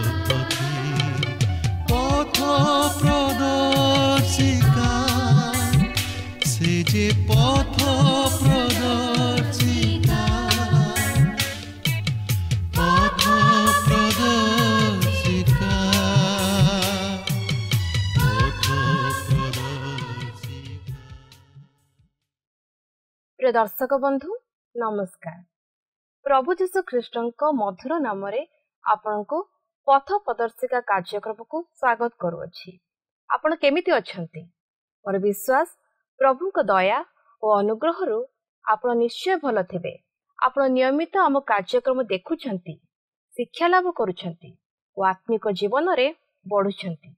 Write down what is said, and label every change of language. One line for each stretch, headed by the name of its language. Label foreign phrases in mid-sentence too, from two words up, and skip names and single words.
Odia: पथ प्रदर्शिका से जे पथ प्रदर्शिका पथ प्रदर्शिका पथ प्रदर्शिका। ପ୍ରିୟ ଦର୍ଶକ ବନ୍ଧୁ ନମସ୍କାର। ପ୍ରଭୁ ଯୀଶୁ ଖ୍ରୀଷ୍ଟଙ୍କ ମଧୁର ନାମ ରେ ଆପଣଙ୍କୁ ପଥ ପ୍ରଦର୍ଶିକା କାର୍ଯ୍ୟକ୍ରମ କୁ ସ୍ୱାଗତ କରୁଅଛି। ଆପଣ କେମିତି ଅଛନ୍ତି? ମୋର ବିଶ୍ୱାସ ପ୍ରଭୁଙ୍କ ଦୟା ଓ ଅନୁଗ୍ରହ ରୁ ଆପଣ ନିଶ୍ଚୟ ଭଲ ଥିବେ। ଆପଣ ନିୟମିତ ଆମ କାର୍ଯ୍ୟକ୍ରମ ଦେଖୁଛନ୍ତି, ଶିକ୍ଷା ଲାଭ କରୁଛନ୍ତି ଓ ଆତ୍ମିକ ଜୀବନ ରେ ବଢ଼ୁଛନ୍ତି।